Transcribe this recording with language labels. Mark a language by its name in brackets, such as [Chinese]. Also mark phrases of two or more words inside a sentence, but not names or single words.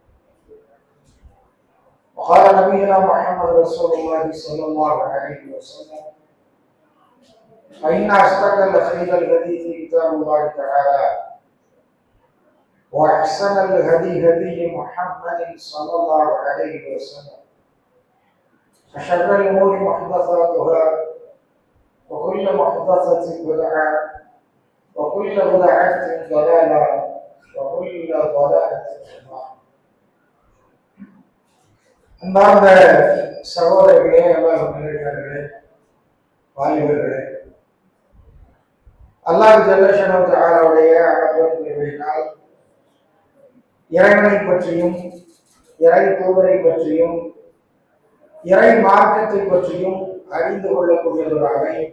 [Arabic] وقال نبينا محمد رسول الله صلى الله عليه وسلم: فإن أصدق الحديث كتاب الله تعالى وأحسن الهدي محمد صلى الله عليه وسلم وشر الأمور محدثاتها وكل محدثة بدعة وكل بدعة ضلالة وكل ضلالة في النار. [Tamil] அன்பார்ந்த சகோதரர்களே, அல்லாஹ் நல்லடியார்களே, வாலிபர்களே, [Arabic] الله جل شأنه تعالى [Tamil] அருளினால் இறைவனை பற்றியும் இறை தூதரை பற்றியும் இறை மார்க்கத்தை பற்றியும் அறிந்து கொள்ளக்கூடியவராக,